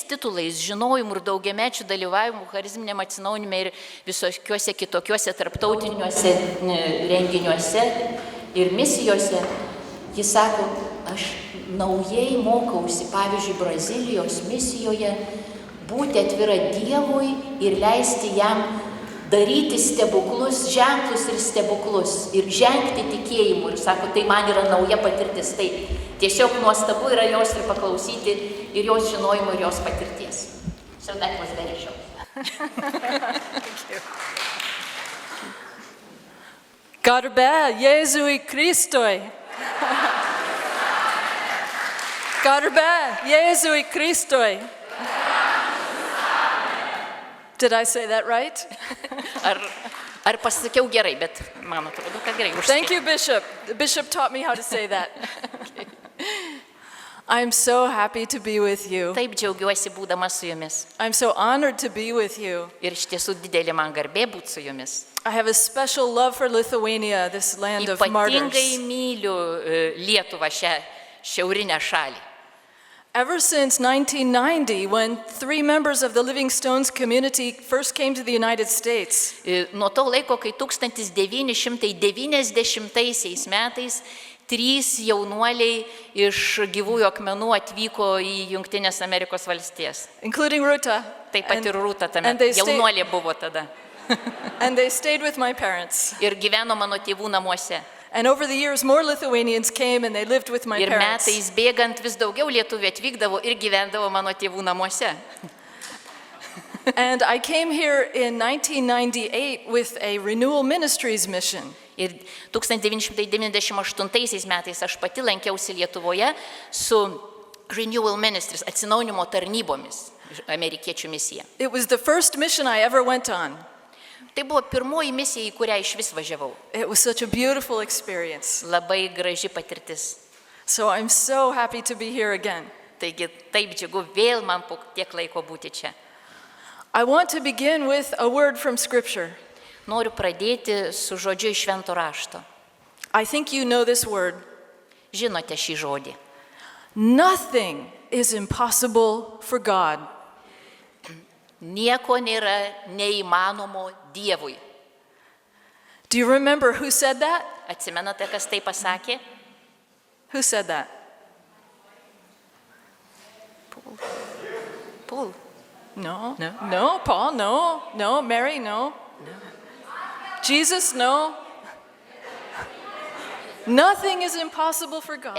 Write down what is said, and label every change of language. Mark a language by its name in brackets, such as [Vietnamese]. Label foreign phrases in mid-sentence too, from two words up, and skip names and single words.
[Lithuanian] titulais, žinojimu ir daugiamečių dalyvavimu charizminiam atsinaujinime ir visokiuose kitokiuose tarptautiniuose renginiuose ir misijose, jis sako, aš naujai mokausi, pavyzdžiui, Brazilijos misijoje, būti atvira Dievui ir leisti jam daryti stebuklus, ženklus ir stebuklus ir žengti tikėjimu. Ir sako, tai man yra nauja patirtis. Tai tiesiog nuostabu yra jos ir paklausyti ir jos žinojimo ir jos patirties. [English] So that was very short. [Lithuanian] Garbė Jėzui Kristui. Garbė Jėzui Kristui. [English] Did I say that right? [Lithuanian] Ar pasakiau gerai, bet man atrodo, kad gerai. [English] Thank you, Bishop. The Bishop taught me how to say that. I'm so happy to be with you. [Lithuanian] Taip džiaugiuosi būdama su jumis. [English] I'm so honored to be with you. [Lithuanian] Ir iš tiesų didelė man garbė būti su jumis. [English] I have a special love for Lithuania, this land of martyrs. [Lithuanian] Ypatingai myliu Lietuvą, šią šiaurinę šalį. [English] Ever since 1990, when 3 members of the Living Stones community first came to the United States, [Lithuanian] nuo to laiko, kai 1990 metais 3 jaunuoliai iš gyvųjų akmenų atvyko į Jungtinės Amerikos valstijas. [English] Including Ruta. [Lithuanian] Taip pat ir Rūta tame jaunuolė buvo tada. [English] And they stayed with my parents. [Lithuanian] Ir gyveno mano tėvų namuose. [English] And over the years, more Lithuanians came and they lived with my parents. [Lithuanian] Ir metais bėgant vis daugiau lietuvių atvykdavo ir gyvendavo mano tėvų namuose. [English] And I came here in 1998 with a Renewal Ministries mission. [Lithuanian] Ir 1998 metais aš pati lankiausi Lietuvoje su Renewal Ministries, atsinaujinimo tarnybomis, amerikiečių misija. [English] It was the first mission I ever went on. [Lithuanian] Tai buvo pirmoji misija, į kurią iš vis važiavau. [English] It was such a beautiful experience. [Lithuanian] Labai graži patirtis. [English] So I'm so happy to be here again. [Lithuanian] Taigi taip džiugu vėl man po tiek laiko būti čia. [English] I want to begin with a word from Scripture. [Lithuanian] Noriu pradėti su žodžiu iš švento rašto. [English] I think you know this word. [Lithuanian] Žinote šį žodį. [English] Nothing is impossible for God. [Lithuanian] Nieko nėra neįmanomo Dievui. [English] Do you remember who said that? [Lithuanian] Atsimenate, kas tai pasakė? [English] Who said that? Paul. No. No, Paul, no. No, Mary, no. Jesus, no. Nothing is impossible for God.